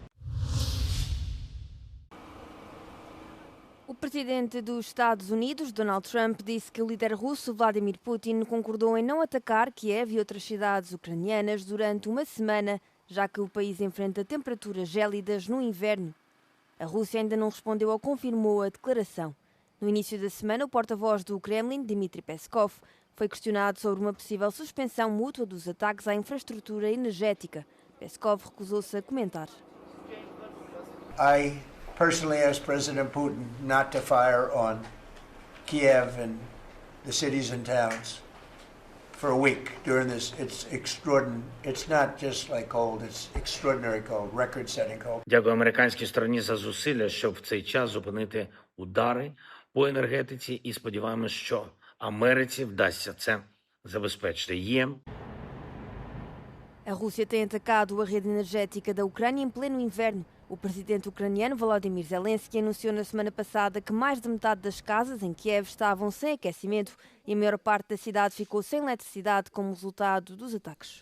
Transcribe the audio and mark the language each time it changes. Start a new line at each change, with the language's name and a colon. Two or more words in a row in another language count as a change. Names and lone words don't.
Portuguese: O presidente dos Estados Unidos, Donald Trump, disse que o líder russo Vladimir Putin concordou em não atacar Kiev e outras cidades ucranianas durante uma semana, já que o país enfrenta temperaturas gélidas no inverno. A Rússia ainda não respondeu ou confirmou a declaração. No início da semana, o porta-voz do Kremlin, Dmitry Peskov, foi questionado sobre uma possível suspensão mútua dos ataques à infraestrutura energética. Peskov recusou-se a comentar.
English: I personally asked President Putin not to fire on Kiev and the cities and towns for a week during this. It's extraordinary. It's not just like cold, it's extraordinary cold, record-setting cold.
Ukrainian: Дякую американській стороні за зусилля, щоб в цей час зупинити удари по енергетиці і сподіваємось, що Америці вдасться це забезпечити.
Portuguese: A Rússia tem atacado a rede energética da Ucrânia em pleno inverno. O presidente ucraniano Volodymyr Zelensky anunciou na semana passada que mais de metade das casas em Kiev estavam sem aquecimento e a maior parte da cidade ficou sem eletricidade como resultado dos ataques.